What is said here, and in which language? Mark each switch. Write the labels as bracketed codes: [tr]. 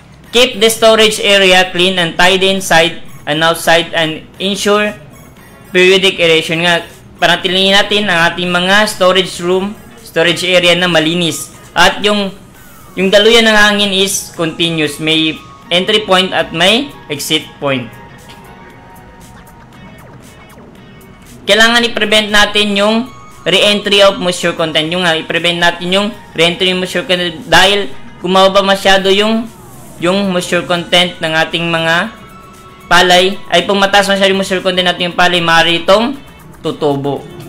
[en] Keep the storage area clean and tidy inside and outside and ensure periodic aeration. [tl] Nga, panatilihin natin ang ating mga storage area na malinis. At yung daluyan ng hangin is continuous. May entry point at may exit point. Kailangan i-prevent natin yung re-entry of moisture content. I-prevent natin yung re-entry of moisture content dahil kung mababa masyado yung moisture content ng ating mga palay, ay kung mataas masyado yung moisture content natin yung palay, maaari itong tutubo.